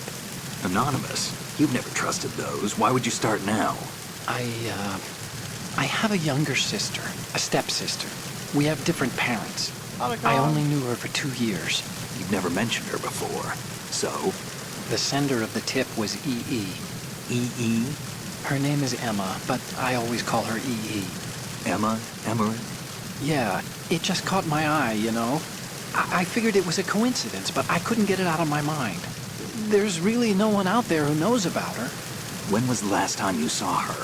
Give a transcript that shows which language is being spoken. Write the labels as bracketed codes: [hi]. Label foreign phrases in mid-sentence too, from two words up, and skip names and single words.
[en] Anonymous? You've never trusted those. Why would you start now? I have a younger sister, a stepsister. We have different parents. Oh my I God. only knew her for 2 years. You've never mentioned her before. So, The sender of the tip was EE. E.E.? Her name is Emma, but I always call her EE. Emma? Emmerich? Yeah, it just caught my eye, you know? I figured it was a coincidence, but I couldn't get it out of my mind. There's really no one out there who knows about her. When was the last time you saw her?